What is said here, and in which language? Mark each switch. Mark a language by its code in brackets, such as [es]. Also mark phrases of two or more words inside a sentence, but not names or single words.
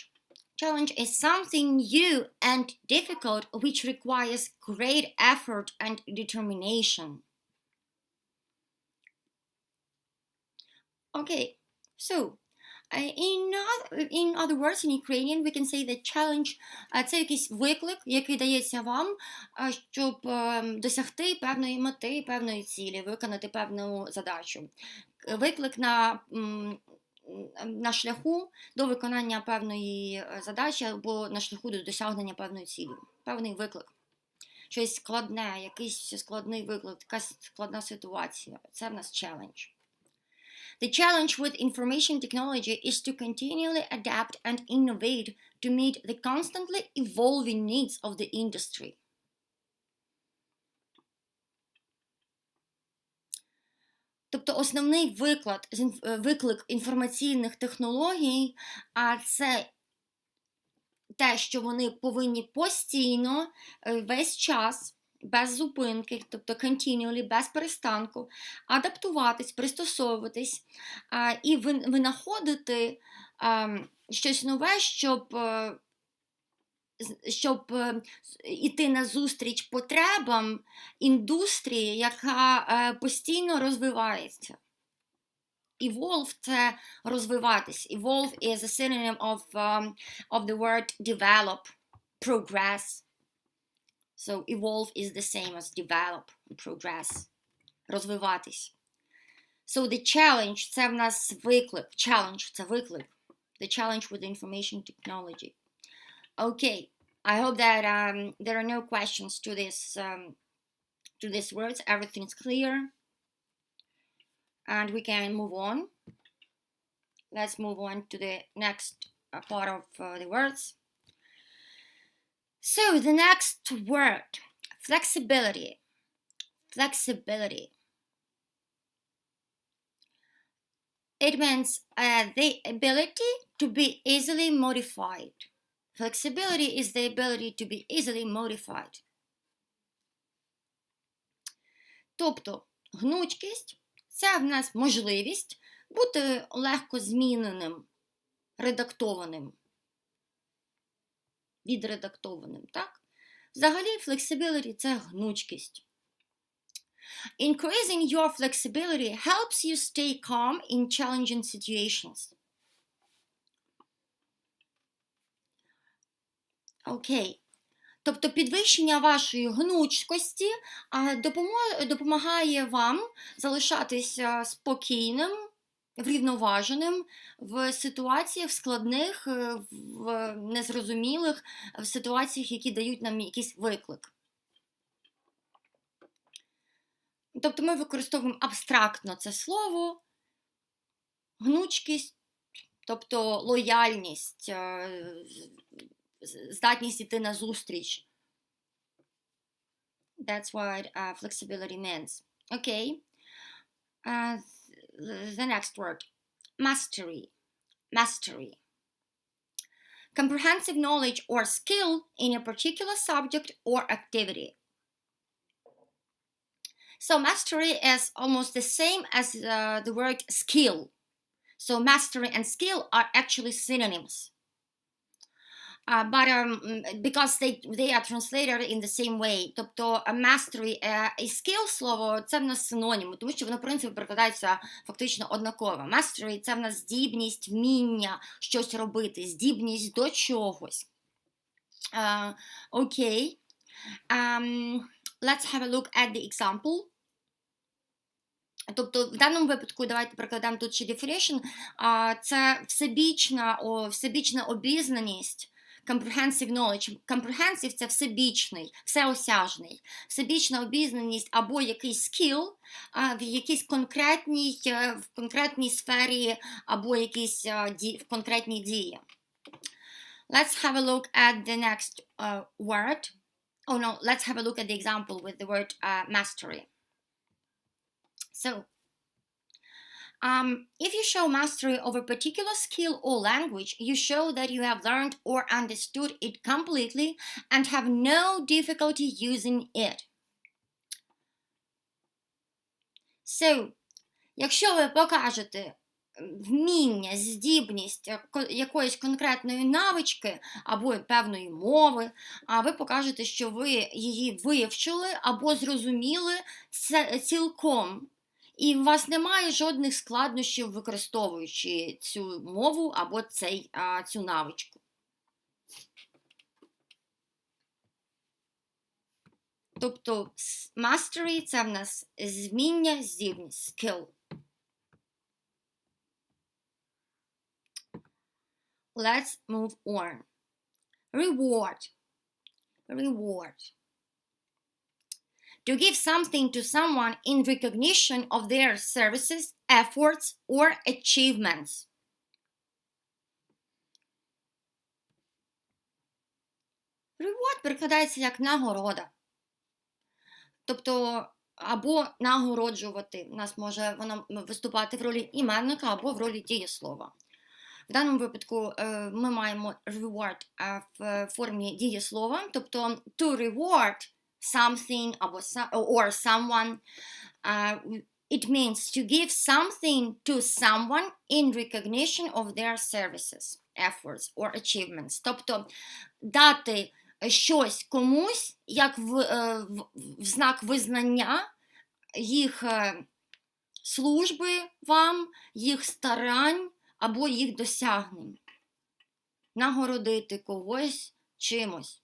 [en] Challenge is something new and difficult which requires great effort and determination. Okay, so in other words, in Ukrainian, we can say that challenge – [uk] це якийсь виклик, який дається вам, щоб досягти певної мети, певної цілі, виконати певну задачу. Виклик на шляху до виконання певної задачі або на шляху до досягнення певної цілі. Певний виклик. Щось складне, якийсь складний виклик, якась складна ситуація. Це в нас challenge. [en] The challenge with information technology is to continually adapt and innovate to meet the constantly evolving needs of the industry. [uk] Тобто основний виклик інформаційних технологій, це те, що вони повинні постійно, весь час, без зупинки, тобто continually, без перестанку, адаптуватись, пристосовуватись і винаходити щось нове, щоб йти назустріч потребам індустрії, яка постійно розвивається. Evolve – це розвиватись. [en] Evolve is a synonym of the word develop, progress. So evolve is the same as develop, progress. Розвиватись. So the challenge – [uk] це в нас виклик. Challenge – це виклик. [en] The challenge with information technology. Okay, I hope that there are no questions to these words. Everything's clear. And we can move on. Let's move on to the next part of the words. So the next word, flexibility. Flexibility. It means the ability to be easily modified. Flexibility is the ability to be easily modified. [uk] Тобто, гнучкість – це в нас можливість бути легко зміненим, редактованим, відредактованим, так? Взагалі, flexibility – це гнучкість. [en] Increasing your flexibility helps you stay calm in challenging situations. [uk] Окей. Тобто підвищення вашої гнучкості допомагає вам залишатися спокійним, врівноваженим в ситуаціях складних, в незрозумілих, в ситуаціях, які дають нам якийсь виклик. Тобто ми використовуємо абстрактно це слово, гнучкість, тобто лояльність, здатність йти на зустріч. [en] That's what flexibility means. Okay. The next word. Mastery. Mastery. Comprehensive knowledge or skill in a particular subject or activity. So mastery is almost the same as the word skill. So mastery and skill are actually synonyms. But because they are translated in the same way. [uk] Тобто mastery і skill слово це в нас синоніми, тому що воно, в принципі, перекладається фактично однаково. Mastery – це в нас здібність, вміння щось робити, здібність до чогось. [en] Okay. Let's have a look at the example. [uk] Тобто, в даному випадку, давайте прикладемо тут ще definition, це всебічна обізнаність, [en] comprehensive knowledge. Comprehensive – [uk] це всебічний, всеосяжний. Всебічна обізнаність або якийсь skill в якійсь конкретній сфері, або якійсь в конкретній дії. [en] Let's have a look at the next word. Oh no, let's have a look at the example with the word mastery. So, if you show mastery of a particular skill or language, you show that you have learned or understood it completely and have no difficulty using it. So, [uk] якщо ви покажете вміння, здібність якоїсь конкретної навички або певної мови, ви покажете, що ви її вивчили або зрозуміли цілком. І у вас немає жодних складнощів, використовуючи цю мову або цю навичку. Тобто mastery – це в нас вміння, здібність, skill. [en] Let's move on. Reward. To give something to someone in recognition of their services, efforts, or achievements. [uk] Reward перекладається як нагорода. Тобто, або нагороджувати. У нас може вона виступати в ролі іменника або в ролі дієслова. В даному випадку ми маємо reward в формі дієслова, тобто [en] to reward something or someone. It means to give something to someone in recognition of their services, efforts or achievements. [uk] Тобто дати щось комусь як в знак визнання їх служби вам, їх старань або їх досягнень. Нагородити когось чимось.